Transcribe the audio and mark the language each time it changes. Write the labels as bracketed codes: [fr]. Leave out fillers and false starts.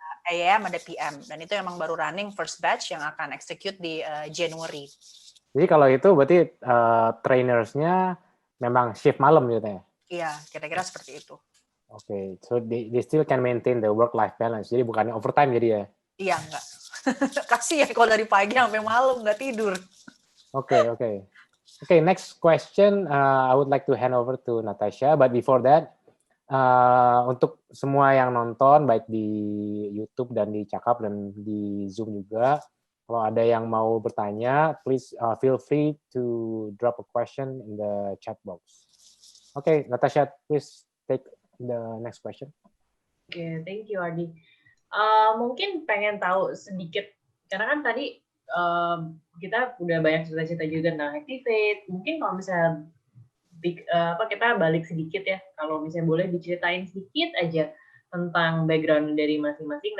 [id] AM ada PM, dan itu emang baru [en] running first batch [id] yang akan execute di January. Jadi kalau itu berarti trainersnya memang shift malam gitu ya? Iya, kira-kira seperti itu. Oke, [en] so they still can maintain the work-life balance. [id] Jadi bukan overtime jadi ya? Iya, enggak. Kasihan kalau dari pagi sampai malam nggak tidur. [en] Okay, next question, I would like to hand over to Natasha. But before that, [id] untuk semua yang nonton, baik di YouTube dan di Cakap dan di Zoom juga, kalau ada yang mau bertanya, [en] please feel free to drop a question in the chat box. Okay, Natasha, please take the next question. Okay, thank you, Ardi. [id] Mungkin pengen tahu sedikit, karena kan tadi kita udah banyak cerita-cerita juga tentang Activate. Mungkin kalau misalnya kita balik sedikit ya, kalau misalnya boleh diceritain sedikit aja tentang background dari masing-masing.